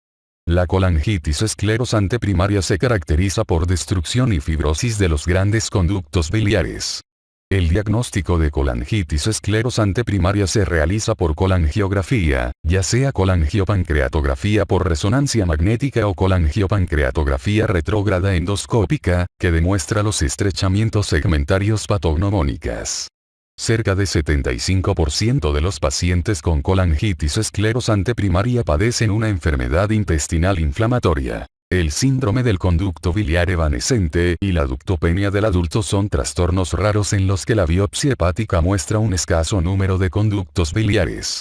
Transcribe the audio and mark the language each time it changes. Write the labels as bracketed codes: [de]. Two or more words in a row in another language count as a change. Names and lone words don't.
[es] La colangitis esclerosante primaria se caracteriza por destrucción y fibrosis de los grandes conductos biliares. El diagnóstico de colangitis esclerosante primaria se realiza por colangiografía, ya sea colangiopancreatografía por resonancia magnética o colangiopancreatografía retrógrada endoscópica, que demuestra los estrechamientos segmentarios patognomónicas. Cerca de 75% de los pacientes con colangitis esclerosante primaria padecen una enfermedad intestinal inflamatoria. El síndrome del conducto biliar evanescente y la ductopenia del adulto son trastornos raros en los que la biopsia hepática muestra un escaso número de conductos biliares.